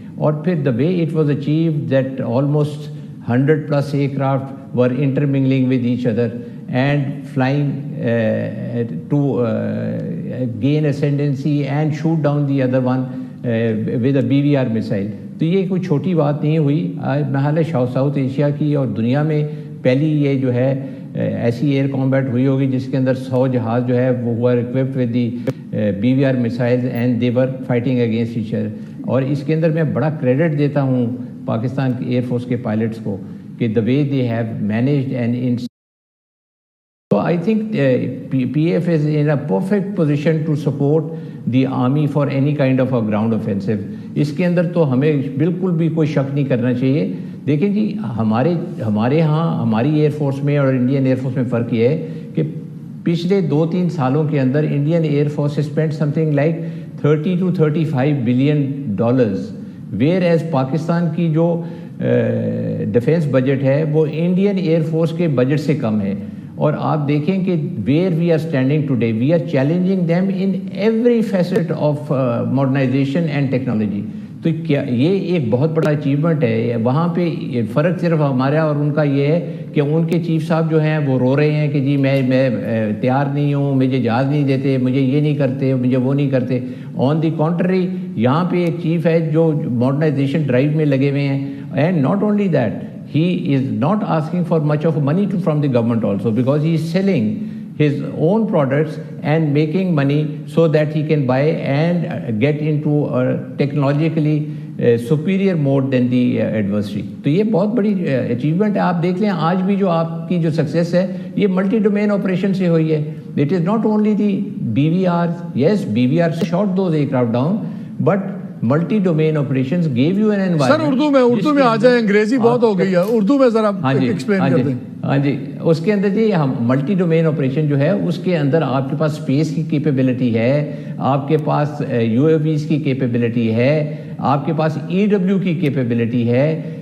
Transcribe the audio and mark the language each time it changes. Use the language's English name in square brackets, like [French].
[English] اور پھر the way it was achieve that almost 100+ aircraft were intermingling with each other and flying to gain ascendancy and shoot down the other one with a BVR missile. [Urdu] تو یہ کوئی چھوٹی بات نہیں ہوئی. محل ساؤتھ ایشیا کی اور دنیا میں پہلی یہ جو ہے ایسی ایئر کامبیٹ ہوئی ہوگی جس کے اندر 100 جہاز جو ہے وہ [English] were equipped with the BVR missiles and they were fighting against each other. [Urdu] اور اس کے اندر میں بڑا کریڈٹ دیتا ہوں پاکستان کی ایئر فورس کے پائلٹس کو کہ [English] the way they have managed and so I think PF is in a perfect position to support the army for any kind of a ground offensive. [Urdu] اس کے اندر تو ہمیں بالکل بھی کوئی شک نہیں کرنا چاہیے. دیکھیں جی ہمارے ہاں ہماری ایئر فورس میں اور انڈین ایئر فورس میں فرق یہ ہے کہ پچھلے 2-3 سالوں کے اندر Indian air force [English] spend something like $30 to $35 billion, whereas [Urdu] Pakistan کی جو ڈیفینس بجٹ ہے وہ انڈین ایئر فورس کے بجٹ سے کم ہے. اور آپ دیکھیں کہ [English] Where we are standing today we are challenging them in every facet of modernisation and technology. [Urdu] تو کیا یہ ایک بہت بڑا اچیومنٹ ہے. وہاں پہ فرق صرف ہمارا اور ان کا یہ ہے کہ ان کے چیف صاحب جو ہیں وہ رو رہے ہیں کہ جی میں تیار نہیں ہوں, مجھے جہاز نہیں دیتے, مجھے یہ نہیں کرتے, مجھے وہ نہیں کرتے. [English] on the country [Urdu] یہاں پہ ایک چیف ہے جو ماڈرنائزیشن ڈرائیو میں لگے ہوئے ہیں. [English] And not only that, he is not asking for much of money from the government also, because he is selling his own products and making money so that he can buy and get into a technologically superior mode than the adversary. [Urdu] تو یہ بہت بڑی achievement ہے. آپ دیکھ لیں آج بھی جو آپ کی جو success ہے یہ ملٹی ڈومین آپریشن سے ہوئی ہے. [English] It is not only the BVRs, yes BVR shot those aircraft down, but [Urdu] multi domain operations [English] Give you an environment. [Urdu] سر اردو میں آ جائیں, انگریزی بہت ہو گئی ہے, اردو میں ذرا ایکسپلین کر دیں. ہاں جی, اس کے اندر جی ہم ملٹی ڈومین آپریشن جو ہے اس کے اندر آپ کے پاس اسپیس کی کیپیبلٹی ہے, آپ کے پاس UAVs کی کیپیبلٹی ہے, آپ کے پاس EW کی کیپیبلٹی ہے.